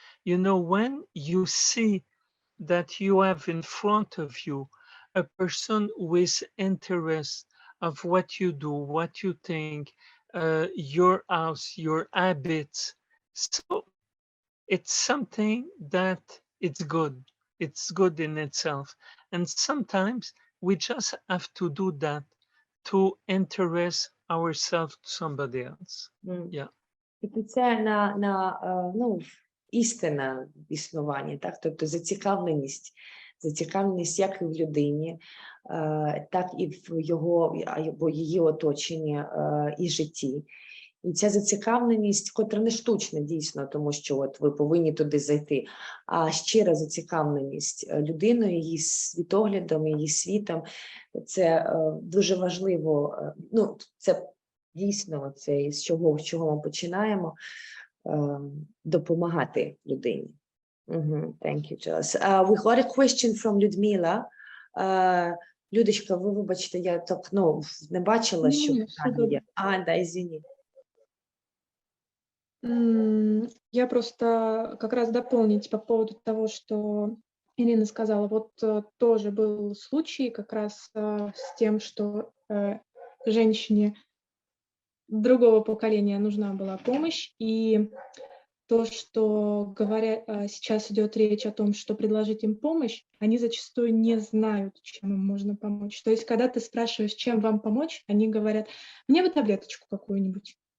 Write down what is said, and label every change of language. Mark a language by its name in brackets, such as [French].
[English] You know, when you see that you have in front of you a person with interest of what you do, what you think, your house, your habits. So it's something that it's good in itself. And sometimes we just have to do that to interest ourselves to somebody else. Yeah. [Ukrainian] Це ну, істина існування, так? Тобто зацікавленість як і в людині, так і в його або її оточенні і житті. І ця зацікавленість, котра не штучна дійсно, тому що от ви повинні туди зайти, а щира зацікавленість людиною, її світоглядом, її світом, це дуже важливо, ну, це дійсно, це з чого ми починаємо, допомагати людині. [English] Thank you, Charles. We got a question from Людмила. [Ukrainian] Людочка, ви вибачте, я так, ну, не бачила, що питання є. [Russian] Да, извини. Я просто как раз дополнить по поводу того, что Ирина сказала. Вот тоже был случай как раз с тем, что женщине другого поколения нужна была помощь, и то, что сейчас идет речь о том, что предложить им помощь, они зачастую не знают, чем им можно помочь. То есть, когда ты спрашиваешь, чем вам помочь, они говорят, мне бы таблеточку какую-нибудь.